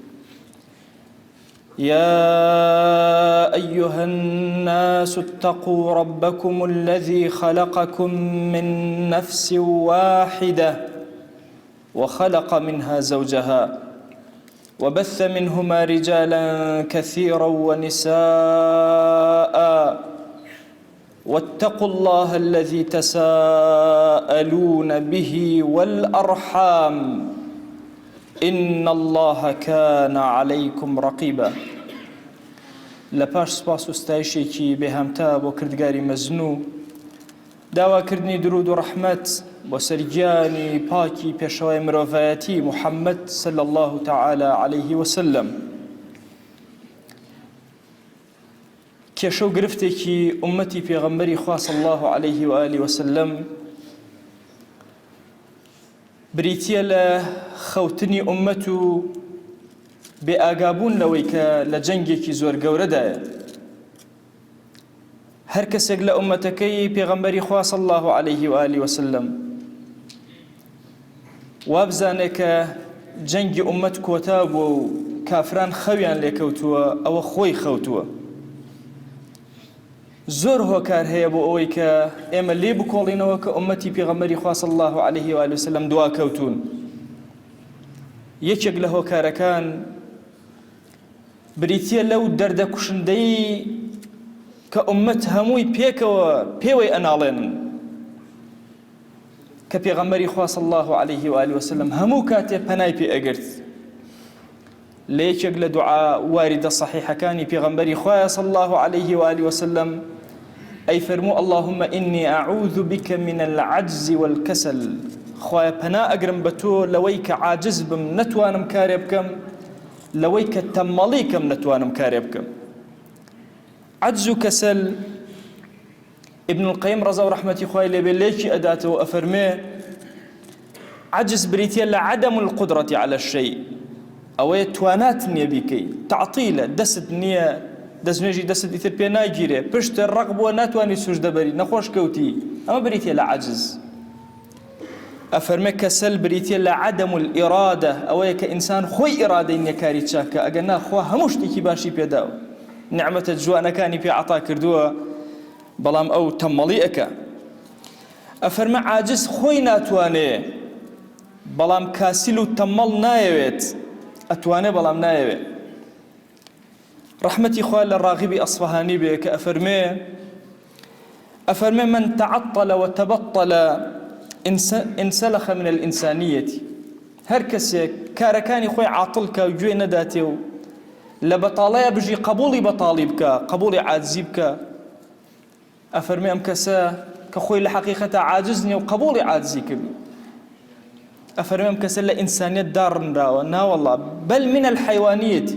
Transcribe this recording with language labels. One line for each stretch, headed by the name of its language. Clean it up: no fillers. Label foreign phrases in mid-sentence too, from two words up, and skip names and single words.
Arabic: يا أيها الناس اتقوا ربكم الذي خلقكم من نفس واحدة وخلق منها زوجها وبث منهما رجالا كثيرا ونساء، واتقوا الله الذي تساءلون به والأرحام إن الله كان عليكم رقيبا.
Central Kurdish: لپاش سپاس و ستایشێکی بێهامتا بۆ کردگاری مەزنوو، داواکردنی درود و ڕەحمەت بۆ سەرگیانی پاکی پێشەوای مرۆڤایەتی محەممەد
Arabic: صلی الله تعالى عليه وسلم.
Central Kurdish: کێشە و گرفتێکی ئومەتی پێغەمبەری خوا
Arabic: صلی الله عليه وآله وسلم
Central Kurdish: بریتیە لە خەوتنی ئومەت و بێئاگابوون لەوەی کە لە جەنگێکی زۆر گەورەدایە. هەر کەسێک لە ئومەتەکەی پێغەمبەری خوا
Arabic: صلی الله عليه وآله وسلم
Central Kurdish: وابزانێ کە جەنگی ئومەت کۆتا بووە و کافران خەویان لێکەوتووە، ئەوە خۆی خەوتووە. زۆر هۆکار هەیە بۆ ئەوەی کە ئێمە لێ بکۆڵینەوە کە ئومەتی پێغەمبەری خوا
Arabic: صلی الله عليه وآله وسلم
Central Kurdish: دواکەوتون. یەکێک لە هۆکارەکان بریتیە لەو دەردە کوشندەی کە ئومەت هەمووی پێوەی ئەناڵێنن، کە پێغەمبەری خوا
Arabic: صلی الله عليه وآله وسلم
Central Kurdish: هەموو کاتێ پەنای پێ ئەگرت. لە یەکێک لە دوعا واردە صحیحەکانی پێغەمبەری خوایە
Arabic: صلی الله عليه وآله وسلم
Central Kurdish: ئەی فەرموو
Arabic: اللهم إني أعوذ بك من العجز والكسل.
Central Kurdish: خوایە پەنا ئەگرم بە تۆ لەوەی کە عاجز بم نەتوانم کارێ بکەم، لەوەی کە تەمەڵی کەم نەتوانم کارێ بکەم. عجز و کەسەل ابن القیم ڕەزا و ڕەحمەتی خوای لێبێ لێکی ئەداتەوە ئەفەرمێ عجز بریتیە لە
Arabic: عەدەم القدرة على الشيء،
Central Kurdish: ئەوەیە توانات نییە بیکەی، تەعتیلە، دەست نییە، دەستنوێژی دەست ئیتر پێ ناگیرێ، پشتە ڕق بووە ناتوانی سوژدە بەری، نەخۆش کەوتی، ئەمە بریتیە لە عەجز. ئەفەرمێ کەسەل بریتیە لە
Arabic: عەدەم الئیرادە،
Central Kurdish: ئەوەیە کە ئینسان خۆی ئیرادەی نییە کاری چاکە، ئەگەر ناخوا هەموو شتێکی باشی پێداوە، نعمەتە جوانەکانی پێ عەتا کردووە، بەڵام ئەو تەمەڵی ئەکا. ئەفەرمە عاجز خۆی ناتوانێ، بەڵام کاسیل و تەمەڵ نایەوێت، ئەتوانێ بەڵام نایەوێ. ڕەحمەتی خوا لە ڕاغیبی ئەسفەهانی بێ کە ئەفەرمێ
Arabic: من تعطل وتبطل انسلخ من الإنسانية.
Central Kurdish: هەر کەسێک کارەکانی خۆی عاتڵ کە و گوێ نەداتێ و لە بەتاڵەیە بژی قبوڵی بەتاڵی بکە، قبوڵی عاجزی بکە، ئەفەرمێ ئەم کەسە کە خۆی لە حەقیقەتە عاجز نییە و قبوڵی عاجزی کردی، ئەفەرمێ ئەم کەسە لە ئینسانیەت داڕنراوە، ناوەڵڵا
Arabic: بەل من الحەیوانیەتی.